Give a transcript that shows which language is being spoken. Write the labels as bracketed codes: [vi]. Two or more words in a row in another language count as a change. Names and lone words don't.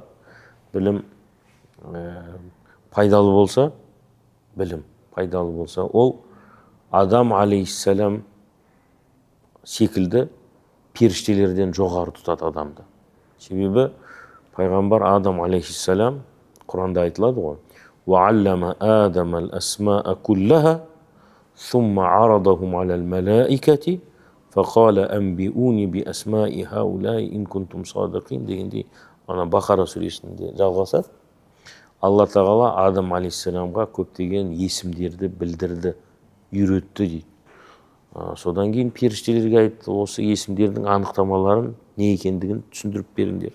[kk] Білім пайдалы болса, білім пайдалы болса, ол Адам алейхиссалам секілді періштелерден жоғары тұтады адамды. Себебі пайғамбар Адам алейхиссалам Құранда айтылады ғой: [ar] وَعَلَّمَ آدَمَ الْأَسْمَاءَ كُلَّهَا ثُمَّ عَرَضَهُمْ عَلَى الْمَلَائِكَةِ فَقَالَ أَنْبِئُونِي بِأَسْمَاءِ هَؤُلَاءِ إِنْ كُنْتُمْ صَادِقِينَ [kk] дегенде ана Бақара сүресінде жалғасады. Алла тағала Адам алейхиссаламға көптеген есімдерді білдірді, үйретті дейді. Содан кейін періштелерге айтты, осы есімдердің анықтамаларын не екендігін түсіндіріп беріңдер.